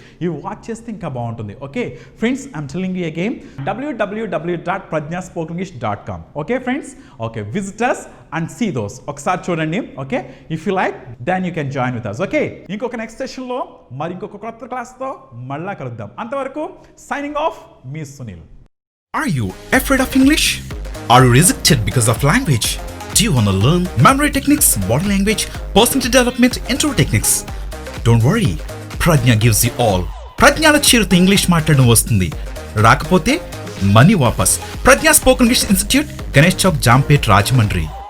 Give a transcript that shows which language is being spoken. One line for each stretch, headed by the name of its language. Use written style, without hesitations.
Telugu: ఇవి వాచ్ చేస్తే ఇంకా బాగుంటుంది.
English: okay friends, I'm telling you again
Telugu: www.prajnaspokenish.com.
English: Okay friends, okay, visitors and see those.
Telugu: ఒకసారి చూడండి.
English: Okay, if you like then you can join with us.
Telugu: Okay, ఇంకొక next సెషన్లో మరి ఇంకొక కొత్త క్లాస్తో మళ్ళా కలుద్దాం. అంతవరకు
English: signing off,
Telugu: me Sunil.
English: Are you afraid of English? Are you rejected because of language? Do you want to learn memory techniques, body language, personality development, intro techniques? Don't worry, Prajna gives you all.
Telugu: Prajnala చేరుతో English మాట్లాడడం వస్తుంది, రాకపోతే money వాపస్. ప్రజ్ఞా spoken English institute, Ganesh Chowk, జాంపేట్, Rajahmundry.